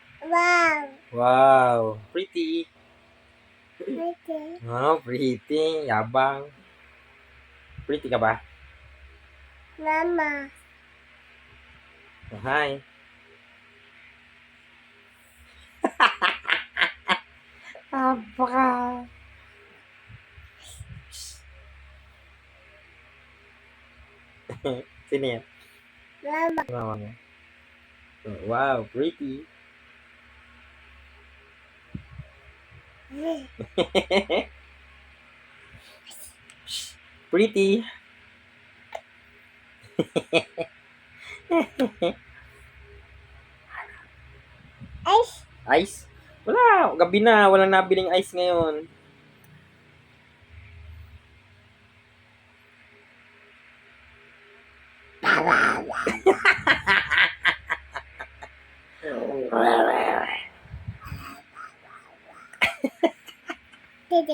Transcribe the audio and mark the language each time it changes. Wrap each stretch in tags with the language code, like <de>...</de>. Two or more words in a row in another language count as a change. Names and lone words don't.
<en>Wow. Wow. Pretty. Pretty. Oh, pretty. Yabang. Pretty</en> <tl>ka ba? Mama.</tl> <en>Oh, hi. Apa?</en> <id>Sini ya.</id> <tl>Mama. Mama mo.</tl> <en>Oh, wow, pretty. Pretty. Ice. Ice?</en> <tl>Wala. Gabi na. Walang nabiling ice ngayon. Dede.</tl>